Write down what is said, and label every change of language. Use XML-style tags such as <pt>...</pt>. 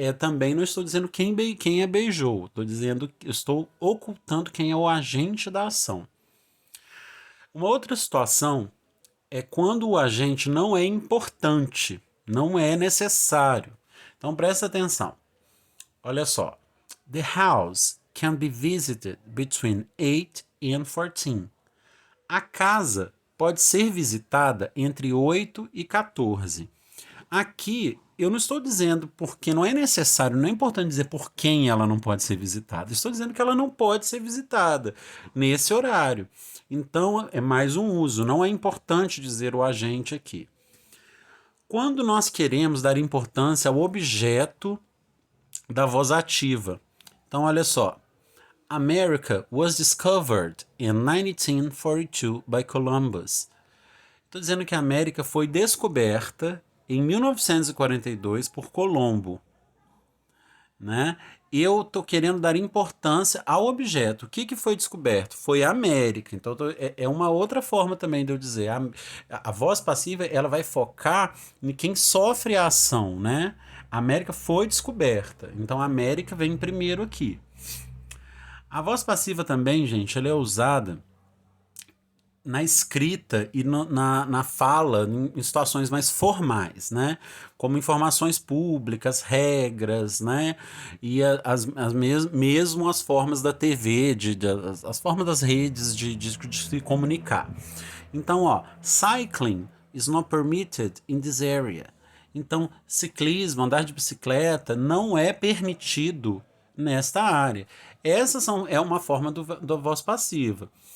<pt>Também não estou dizendo quem a beijou, estou ocultando quem é o agente da ação. Uma outra situação é quando o agente não é importante, não é necessário. Então presta atenção. Olha só.</pt> <en>The house can be visited between 8 and 14.</en> <pt>A casa pode ser visitada entre 8 e 14. Aqui, eu não estou dizendo porque não é necessário, não é importante dizer por quem ela não pode ser visitada. Estou dizendo que ela não pode ser visitada nesse horário. Então, é mais um uso. Não é importante dizer o agente aqui. Quando nós queremos dar importância ao objeto da voz ativa. Então, olha só.</pt> <en>America was discovered in 1942 by Columbus.</en> <pt>Estou dizendo que a América foi descoberta em 1942 por Colombo, né? Eu estou querendo dar importância ao objeto. O que foi descoberto? Foi a América. Então é uma outra forma também de eu dizer. A voz passiva ela vai focar em quem sofre a ação, né? A América foi descoberta. Então a América vem primeiro aqui. A voz passiva também, gente, ela é usada na escrita e na fala, em situações mais formais, né? Como informações públicas, regras, né? E mesmo as formas da TV, as formas das redes de se comunicar.</pt> <en>Então, ó, cycling is not permitted in this area.</en> <pt>Então, ciclismo, andar de bicicleta não é permitido nesta área. É uma forma da voz passiva.</pt>